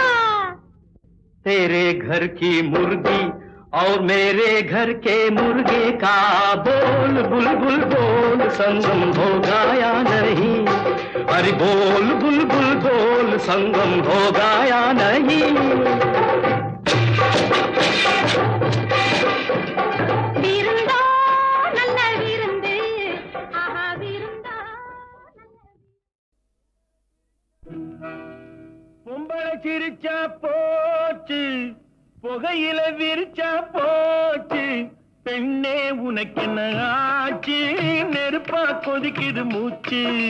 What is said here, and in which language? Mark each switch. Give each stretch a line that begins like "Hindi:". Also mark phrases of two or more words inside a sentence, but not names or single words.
Hindi: तेरे घर की मुर्गी और मेरे घर के मुर्गे का बोल बुलबुल बोल संगम होगा या नहीं अरे बोल बुलबुल बोल संगम होगा या नहीं
Tamil: விருந்தோ நல்ல விருந்து ஆஹா விருந்தோ பொம்பளை சிரிச்சா போச்சு புகையில விரிச்சா போச்சு பெண்ணே உனக்கு என்ன ஆச்சு நெருப்பா கொதிக்குது மூச்சு